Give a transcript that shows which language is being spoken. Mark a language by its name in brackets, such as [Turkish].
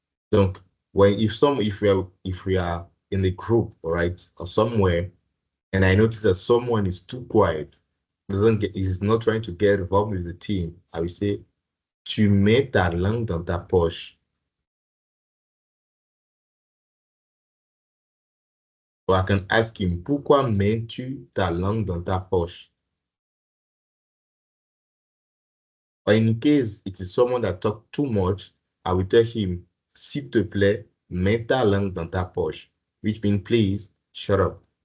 [English] Donc, if we are in the group, all right, or somewhere, and I notice that someone is too quiet, is not trying to get involved with the team, I will say, [French] tu mets ta langue dans ta poche. [English] Or I can ask him, [French] pourquoi mets-tu ta langue dans ta poche? [English] Or in case it is someone that talk too much, I will tell him, [French] s'il te plaît, mets ta langue dans ta poche, [English] which means please shut up.